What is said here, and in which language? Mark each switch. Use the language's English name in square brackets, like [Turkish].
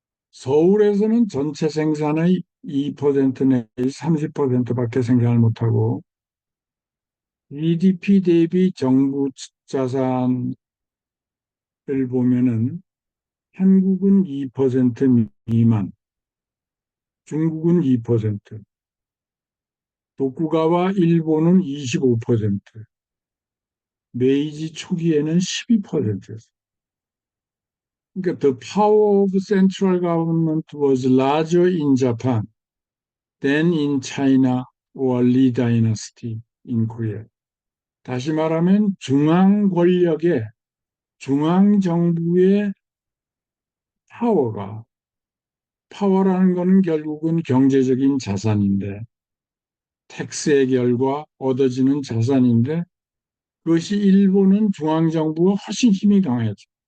[Korean] 서울에서는 전체 생산의 2% 내지 30%밖에 생산을 못하고 GDP 대비 정부 자산을 보면은 한국은 2% 미만, 중국은 2%, 독국가와 일본은 25%, 메이지 초기에는 12%였어요. [English] 그러니까 the power of central government was larger in Japan than in China or Lee Dynasty in Korea. [Korean] 다시 말하면 중앙 권력의 중앙 정부의 파워가 파워라는 것은 결국은 경제적인 자산인데 텍스의 결과 얻어지는 자산인데 그것이 일본은 중앙 정부가 훨씬 힘이 강했죠.